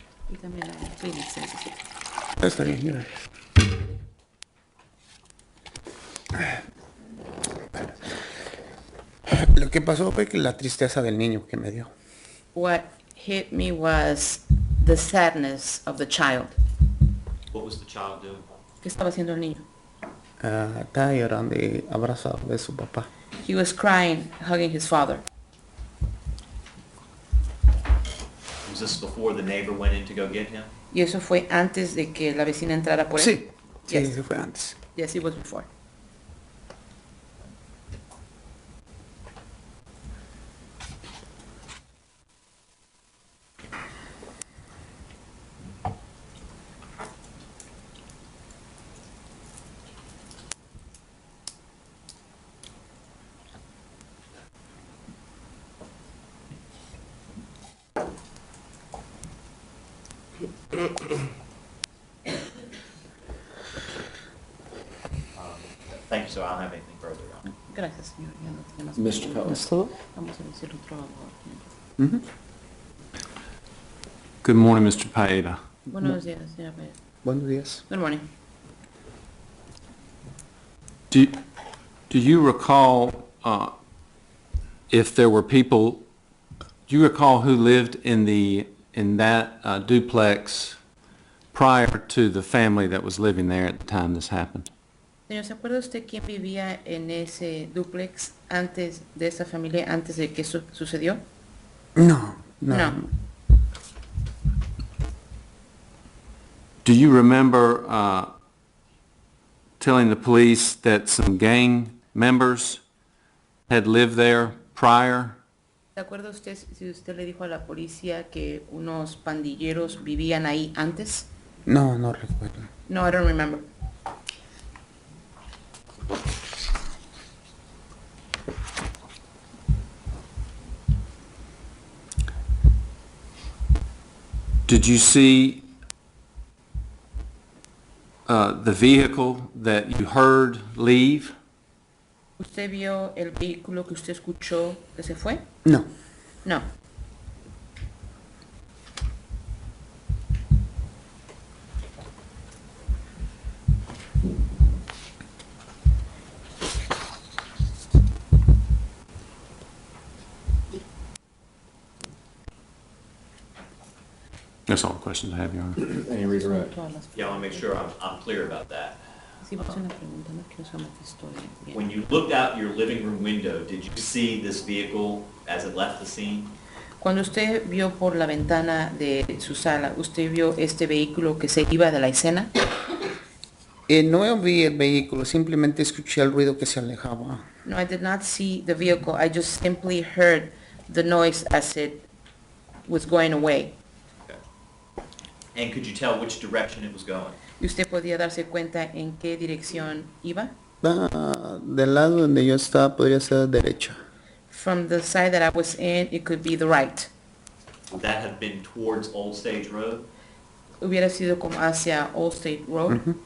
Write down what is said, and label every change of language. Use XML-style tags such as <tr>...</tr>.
<es>Y también agua, sí, sí, sí, sí. Está bien, gracias. Lo que pasó fue que la tristeza del niño que me dio.</es> <en>What hit me was the sadness of the child. What was the child doing?</en> <es>¿Qué estaba haciendo el niño? Estaba llorando y abrazado de su papá.</es> <en>He was crying, hugging his father. Was this before the neighbor went in to go get him?</en> <es>Y eso fue antes de que la vecina entrara por él. Sí, sí,</es> <en>Yes.</en> <es>eso fue antes.</es> <en>Yes, it was before. Thank you, sir. I don't have anything further.</en> <es>Gracias, señor. Ya no tiene más</es> <en>Mr.</en> <es>preguntas. ¿Es todo? Vamos a decir otro abogado. Ujú.</es> <en>Good morning, Mr. Pate.</en> <es>Buenos días, señora Pérez. Buenos días.</es> <en>Good morning. Do you recall if there were people, do you recall who lived in that duplex prior to the family that was living there at the time this happened?</en> <es>Señor, ¿se acuerda usted quién vivía en ese duplex antes de esa familia, antes de que eso sucedió? No, no.</es> <en>No. Do you remember telling the police that some gang members had lived there prior?</en> <es>¿Se acuerda usted si usted le dijo a la policía que unos pandilleros vivían ahí antes? No, no recuerdo.</es> <en>No, I don't remember. Did you see the vehicle that you heard leave?</en> <es>¿Usted vio el vehículo que usted escuchó que se fue? No.</es> <en>No. That's all the questions I have, Your Honor. Any redirect? Yeah, I want to make sure I'm clear about that.</en> <es>Sí, pues una pregunta, no quiero saber qué historia. Bien.</es> <en>When you looked out your living room window, did you see this vehicle as it left the scene?</en> <es>Cuando usted vio por la ventana de su sala, ¿usted vio este vehículo que se iba de la escena? No vi el vehículo, simplemente escuché el ruido que se alejaba.</es> <en>No, I did not see the vehicle. I just simply heard the noise as it was going away. Okay. And could you tell which direction it was going?</en> <es>¿Y usted podía darse cuenta en qué dirección iba? Del lado donde yo estaba podría ser derecha.</es> <en>From the side that I was in, it could be the right. Would that have been towards Old Stage Road?</en> <es>Hubiera sido como hacia Old State Road?</es>